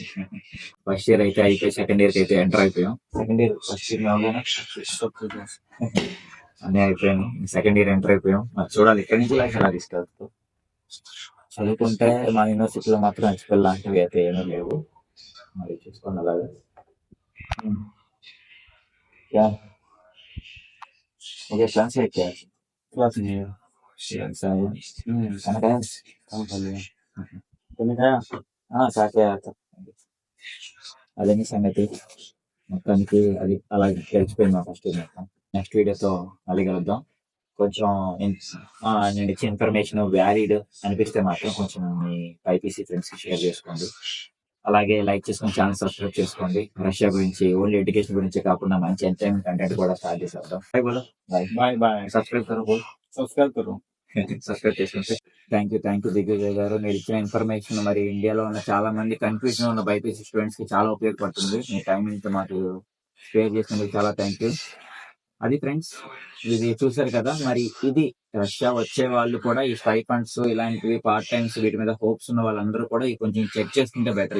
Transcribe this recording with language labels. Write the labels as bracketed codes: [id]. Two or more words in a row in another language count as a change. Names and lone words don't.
[en] first year [te] అయితే అయిపోయి [en] second year [te] అయితే ఎంటర్ అయిపోయాం. [en] second year first year [te] అన్నీ అయిపోయాను. [en] second year [te] ఎంటర్ అయిపోయాం. మరి చూడాలి ఇక్కడి నుంచి లైఫ్ ఎలా తీసుకెళ్తాం. చదువుకుంటే మా యూనివర్సిటీలో మాత్రం హెచ్పిఎల్ లాంటివి అయితే ఏమీ లేవు. మరి చూసుకోండి అలాగే. [hi] क्या मुझे क्लास है क्या क्लास नहीं है ऐसा है खाना खाया काम कर लिया तुमने खाया खा के आया था [te] అదే సంగతి మొత్తానికి అది అలా గడిచిపోయింది మా ఫస్ట్ ఇయర్ మొత్తం. నెక్స్ట్ వీడియోతో మళ్ళీ కలుద్దాం. కొంచెం నేను ఇచ్చే [en] information valid [te] అనిపిస్తే మాత్రం కొంచెం మీ [en] IPC friends [te] కి షేర్ చేసుకోండి. అలాగే లైక్ చేసుకుని [en] channel subscribe [te] చేసుకోండి. రష్యా గురించి [en] only education [te] గురించి కాకుండా మంచి [en] entertainment content [te] కూడా స్టార్ట్ చేసేద్దాం. [hi] बाय बोलो बाय [en] bye bye [hi] सब्सक्राइब करो बोल सब्सक्राइब करो [te] సబ్స్క్రైబ్ చేసుకుంటే [en] thank you [te] దిగ్విజయ్ గారు. మీరు ఇచ్చిన ఇన్ఫర్మేషన్ మరి ఇండియాలో ఉన్న చాలా మంది కన్ఫ్యూజన్ ఉన్న [en] BiPC students [te] కి చాలా ఉపయోగపడుతుంది. మీ టైం ఇంత మాకు షేర్ చేసినందుకు చాలా [en] thank you. [te] అది ఫ్రెండ్స్, ఇది చూసారు కదా. మరి ఇది రష్యా వచ్చే వాళ్ళు కూడా ఈ స్టైఫండ్స్ ఇలాంటివి [en] part times [te] వీటి మీద హోప్స్ ఉన్న వాళ్ళందరూ కూడా ఈ కొంచెం చెక్ చేసుకుంటే బెటర్.